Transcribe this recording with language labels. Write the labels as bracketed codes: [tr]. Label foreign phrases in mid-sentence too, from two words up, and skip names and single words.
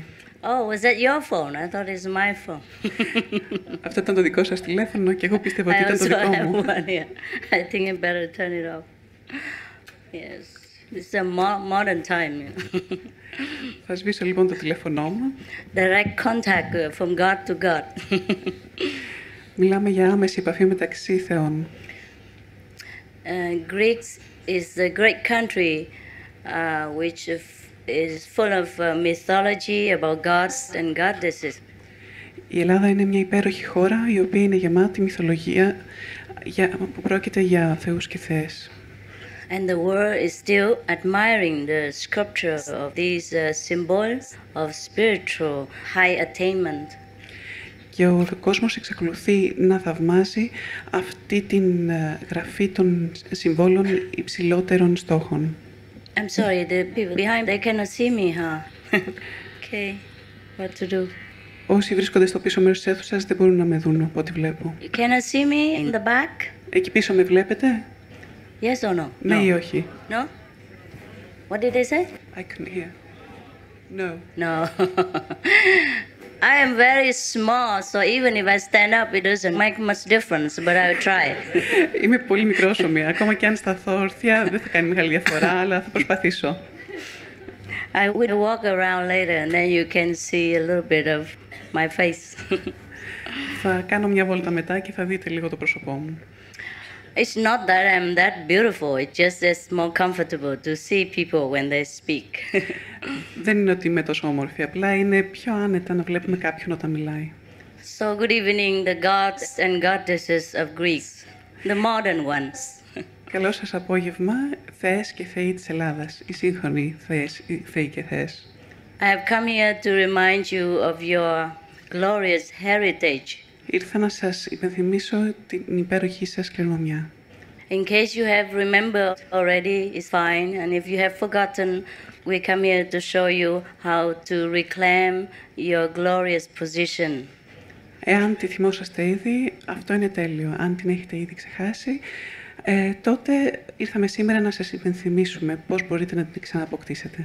[en] Oh, was that your phone? I thought it's my phone. [el] Αυτό ήταν το δικό σας τηλέφωνο και εγώ πίστευα ότι [en] I [el] ήταν το [en] also [el] δικό [en] have [el] μου. [en] one, yeah. I think I better turn it off. Yes, it's a modern time. [el] Θα σβήσω λοιπόν το τηλέφωνό μου. [en] Direct contact from God to God. [el] Μιλάμε για άμεση επαφή μεταξύ θεών. [en] Greece is a great country which is full of mythology about gods and goddesses. [el] Η Ελλάδα είναι μια υπέροχη χώρα η οποία είναι γεμάτη μυθολογία που πρόκειται για θεούς και θεές. [en] And the world is still admiring the sculpture of these symbols of spiritual high attainment. [el] Και ο κόσμος εξακολουθεί να θαυμάζει αυτή την γραφή των συμβόλων υψηλότερων στόχων. [en] I'm sorry, the people behind, they cannot see me, huh? Okay, what to do? [el] Όσοι βρίσκονται στο πίσω μέρος της αίθουσας δεν μπορούν να με δουν από ό,τι βλέπω. [en] You cannot see me in the back? [el] Εκεί πίσω με βλέπετε? [en] Yes or no? [el] Ναι ή όχι? [en] No? What did they say? I couldn't hear. No. No. I am very small, so even if I stand up, it doesn't make much difference, but I will try. [el] Είμαι πολύ μικρόσωμη. Ακόμα και αν σταθώ όρθια δεν θα κάνει μεγάλη διαφορά, αλλά θα προσπαθήσω. [en] I will walk around later and then you can see a little bit of my face. [el] Θα κάνω μια βόλτα μετά και θα δείτε λίγο το πρόσωπό μου. [en] It's not that I'm that beautiful, it's just it's more comfortable to see people when they speak. [el] Δεν είναι ότι είμαι τόσο όμορφη, απλά είναι πιο άνετα να βλέπουμε κάποιον όταν μιλάει. [en] So good evening, the gods and goddesses of Greece, the modern ones. [el] Καλό σας απόγευμα, θεές και θεοί της Ελλάδας, οι σύγχρονοι θεοί και θεές. [en] I have come here to remind you of your glorious heritage. [el] Ήρθα να σας υπενθυμίσω την υπέροχη σας κληρονομιά. [en] In case you have remembered already, it's fine. And if you have forgotten, we come here to show you how to reclaim your glorious position. [el] Εάν τη θυμόσαστε ήδη, αυτό είναι τέλειο. Αν την έχετε ήδη ξεχάσει, τότε ήρθαμε σήμερα να σας υπενθυμίσουμε πώς μπορείτε να την ξανααποκτήσετε.